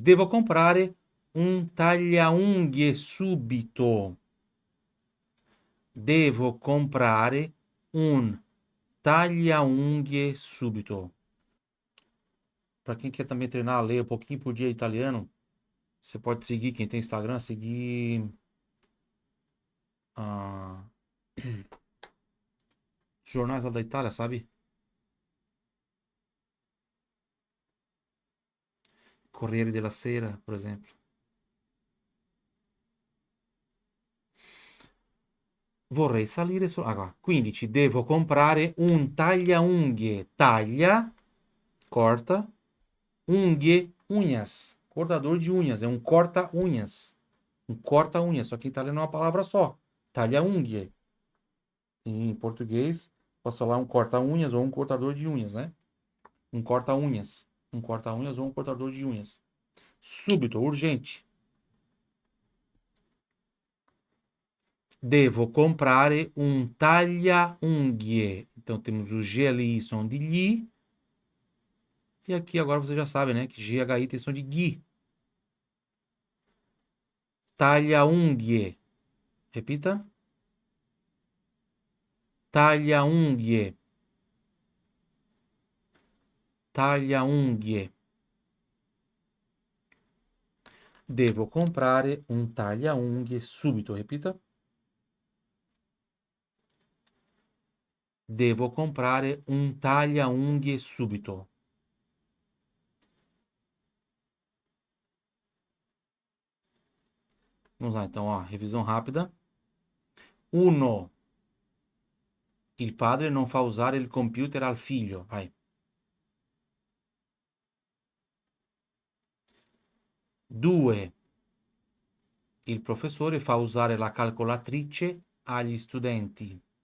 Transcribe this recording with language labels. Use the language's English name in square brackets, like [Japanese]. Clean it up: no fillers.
[Italian] Devo comprare un tagliaunghie subito. Devo comprare un tagliaunghie subito. [Portuguese] Para quem quer também treinar a ler um pouquinho por dia italiano, você pode seguir, quem tem Instagram, seguir os jornais lá da Itália, sabe? Corriere della Sera, por exemplo. [Italian] Vorrei salire su... [Portuguese] Agora, [Italian] 15. Devo comprare un tagliaunghie. Taglia, corta, unghie, unhas. [Portuguese] Cortador de unhas, é um corta-unhas. Um corta-unhas, só que em italiano é uma palavra só. Tagliaunghie. Em português, posso falar um corta-unhas ou um cortador de unhas, né? Um corta-unhas. Um corta-unhas ou um cortador de unhas. Súbito, urgente. [Italian] Devo comprare un taglia-unghie. [Portuguese] Então temos o G ali, som de li. E aqui agora você já sabe, né? Que G e HI tem som de gui. Taglia-unghie. Repita. [Italian] Taglia-unghie. Taglia-unghie. Devo comprare un taglia-unghie subito. [Portuguese] Repita. [Italian] Devo comprare un taglia-unghie subito. [Portuguese] Vamos lá, então, ó, revisão rápida. 1. [Italian] Il padre non fa usare il computer al figlio. [Portuguese] Vai. [Italian] 2. Il professore fa usare la calcolatrice agli studenti.